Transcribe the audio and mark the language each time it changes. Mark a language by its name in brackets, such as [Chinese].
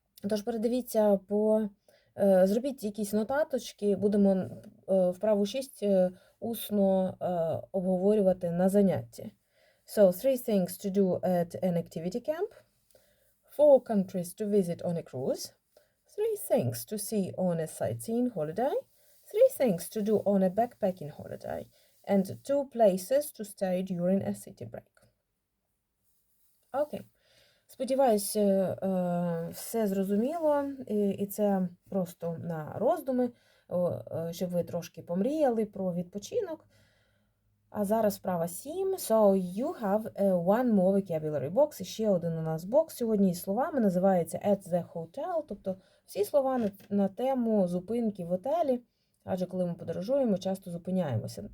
[Ukrainian] Тож передивіться зробіть якісь нотаточки, будемо вправу 6 усно обговорювати на занятті. [English] So, 3 things to do at an activity camp, 4 countries to visit on a cruise, 3 things to see on a sightseeing holiday, 3 things to do on a backpacking holiday, and 2 places to stay during a city break. Okay. [Ukrainian] Сподіваюсь, все зрозуміло, і це просто на роздуми, щоб ви трошки помріяли про відпочинок. А зараз вправа 7. [English] So you have one more vocabulary box. [Ukrainian] І ще один у нас бокс сьогодні із словами називається at the hotel, тобто всі слова на тему зупинки в готелі, адже коли ми подорожуємо, часто зупиняємося.